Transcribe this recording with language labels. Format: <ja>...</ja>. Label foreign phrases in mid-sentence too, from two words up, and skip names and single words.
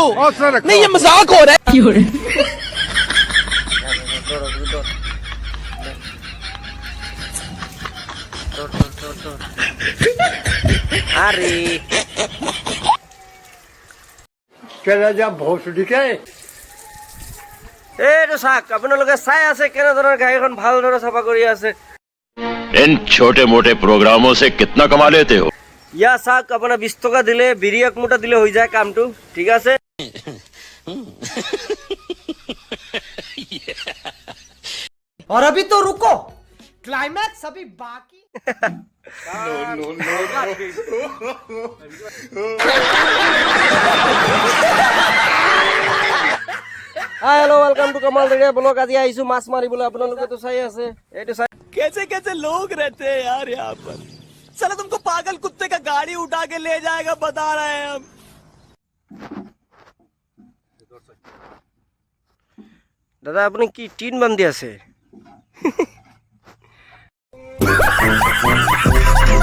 <hi>नहीं ये मजाक हो रहा है। আরে चला जा भोसड़ी के।</hi> <as>এইটো চাওক, আপোনালোকে চাই আছে কেনেধৰণৰ গাড়ীখন ভালদৰে চাফা কৰি আছে।</as> <hi>इन छोटे मोटे प्रोग्रामों से कितना कमा लेते हो?</hi> <as>ইয়া চাওক, আপোনাৰ 20 টকা দিলে বিড়ি এক মুঠা দিলে হৈ যায় কামটো, ঠিক আছে।</as> <hi>और अभी तो रुको, क्लाइमैक्स अभी बाकी।</hi> <en>No, no, no, no. hello welcome to Kamal Dege blog.</en> <as>আজি আহিছো মাছ মাৰিবলৈ, আপোনালোকেতো চাই আছে। এইটো চাই</as> <hi>कैसे कैसे लोग रहते हैं यार यहाँ पर। चलो तुमको पागल कुत्ते का गाड़ी उठा के ले जाएगा, बता रहे हैं हम।</hi> <as>দাদা আপুনি কি টিন বান্ধি আছে?</as>